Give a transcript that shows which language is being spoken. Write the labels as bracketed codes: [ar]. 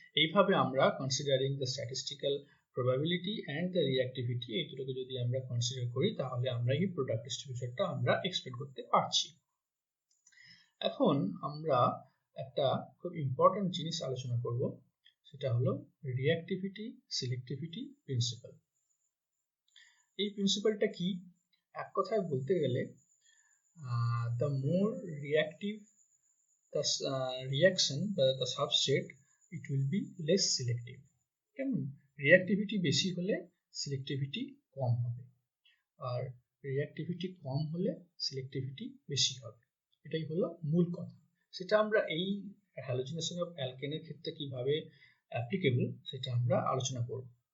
[bn] এইভাবে আমরা [en] considering the statistical probability and the reactivity, [bn] এই দুটোকে যদি আমরা কনসিডার করি তাহলে আমরা এই প্রোডাক্ট ডিস্ট্রিবিউশনটা আমরা এক্সপ্লেন করতে পারছি। এখন আমরা একটা খুব ইম্পর্টেন্ট জিনিস আলোচনা করব, সেটা হলো রিঅ্যাক্টিভিটি সিলেক্টিভিটি প্রিন্সিপাল। এই প্রিন্সিপালটা কি? এক কথায় বলতে গেলে [en] the more reactive the reaction বা the substrate, it will be less selective. [bn] কেমন? রিঅ্যাক্টিভিটি বেশি হলে সিলেক্টিভিটি কম হবে, আর রিঅ্যাক্টিভিটি কম হলে সিলেক্টিভিটি বেশি হবে। এটাই হলো মূল কথা। সেটা আমরা এই হ্যালোজিনেশন অফ অ্যালকেনের ক্ষেত্রে কিভাবে অ্যাপ্লিকেবল সেটা আমরা আলোচনা করব।